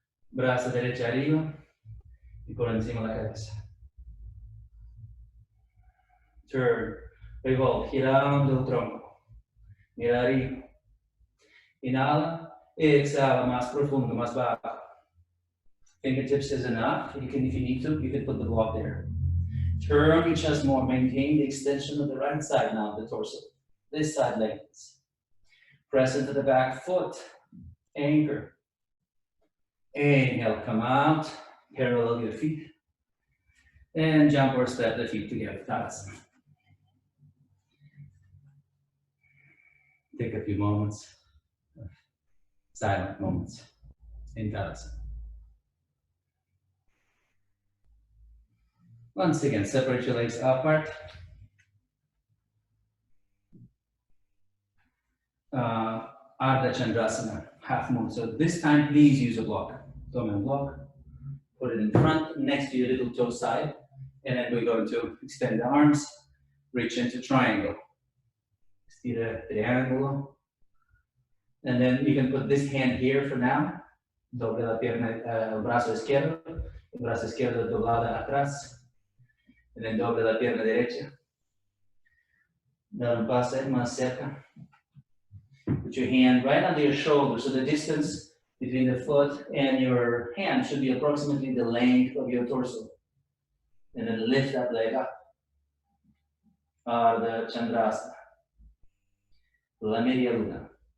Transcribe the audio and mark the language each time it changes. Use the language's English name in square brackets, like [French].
[Spanish] Brazo derecho arriba y por encima de la cabeza. [English] Turn, revolve, [Spanish] girando el tronco. Mira arriba. Inhala, exhala, más profundo, más bajo. [English] Fingertips is enough. You can, if you need to, you can put the block there. Turn your chest more. Maintain the extension of the right side now, the torso. This side lengthens. Press into the back foot. Anchor. Inhale, come out. Parallel your feet. And jump or step the feet together. Tadasana. Take a few moments, silent moments in Tadasana. Once again, separate your legs apart. Ardha Chandrasana, half moon. So this time, please use a block. Tome a block, put it in front, next to your little toe side, and then we're going to extend the arms, reach into triangle. [Spanish] Estira triángulo. [English] And then you can put this hand here for now. [Spanish] Doble la pierna, el brazo izquierdo doblada atrás. [English] And then [Spanish] doble la pierna derecha. Dar un paso más cerca. [English] Put your hand right under your shoulder, so the distance between the foot and your hand should be approximately the length of your torso. And then lift that leg up. Ardha Chandrasana. [Spanish] La media luna.